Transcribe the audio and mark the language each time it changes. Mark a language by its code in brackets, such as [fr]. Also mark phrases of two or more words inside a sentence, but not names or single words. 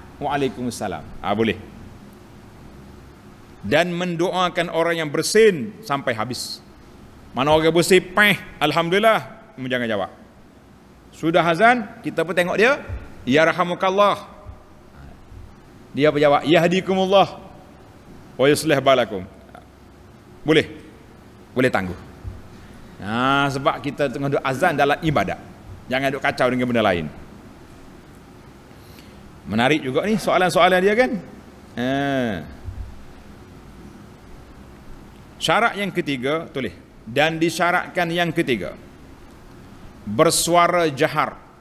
[ms] Waalaikumsalam. Boleh. Dan mendoakan orang yang bersin sampai habis. Mana orang bersin, Alhamdulillah, mu jangan jawab. Sudah azan, kita pun tengok dia, yarhamukallah. Dia berjawab, [ar] يهديكم الله ويصلح بالكم. [ms] Boleh tangguh. Sebab kita tengah duk azan dalam ibadat, jangan duk kacau dengan benda lain. Menarik juga ni soalan-soalan dia kan. Syarat yang ketiga, tulis, dan disyaratkan yang ketiga, bersuara jahar.